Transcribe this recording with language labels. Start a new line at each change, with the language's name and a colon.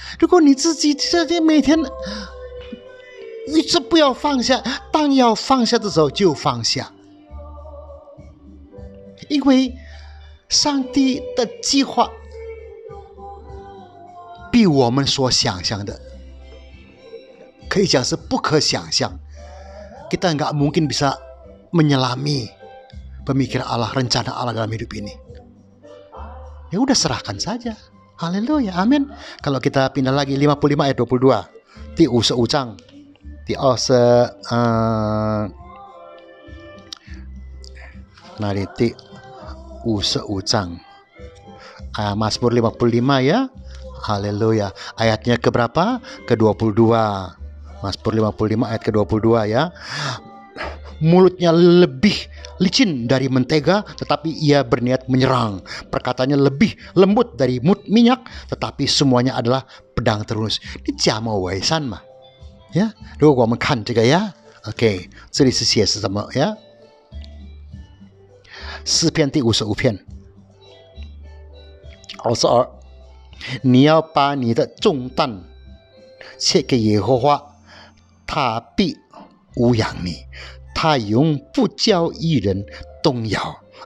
Chinese: 如果你自己每天一直不要放下，当要放下的时候就放下，因为上帝的计划比我们所想象的可以讲是不可想象.
Indonesian: Kita nggak mungkin bisa menyelami pemikiran Allah, rencana Allah dalam hidup ini. Ya udah, serahkan saja. Haleluya, amin. Kalau kita pindah lagi 55 ayat 22.
Chinese: 第55章第哪里第55章
Indonesian: Mazmur 55 ya. Haleluya. Ayatnya ke berapa? Ke-22. Mazmur 55 ayat ke-22 ya. Mulutnya lebih licin dari mentega, tetapi ia berniat menyerang. Perkataannya lebih lembut dari minyak, tetapi semuanya adalah pedang terhunus.
Chinese: 你假冒伪善嘛 呀？如果我们看这个呀 ，OK， 这里是写是什么呀？诗篇第55篇，22，你要把你的重担卸给耶和华，他必无养你，他永不叫一人动摇。